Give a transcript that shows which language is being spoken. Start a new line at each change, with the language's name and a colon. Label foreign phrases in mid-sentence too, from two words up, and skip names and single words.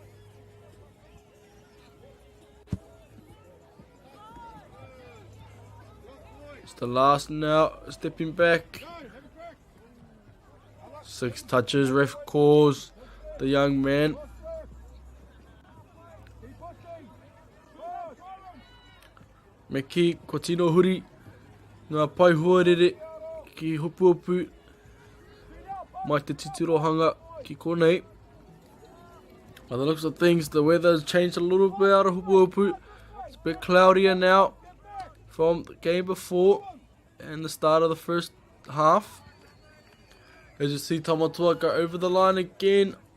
English: It's the last now. Stepping back. 6 touches. Ref calls the young man.
Māori: Me ki, ko tino huri, ngā pai huarere ki Hopuhopu, mai te titirohanga ki konei.
English: By the looks of things, the weather has changed a little bit out of Hopuhopu. It's a bit cloudier now from the game before and the start of the first half. As you see Tamatoa go over the line again.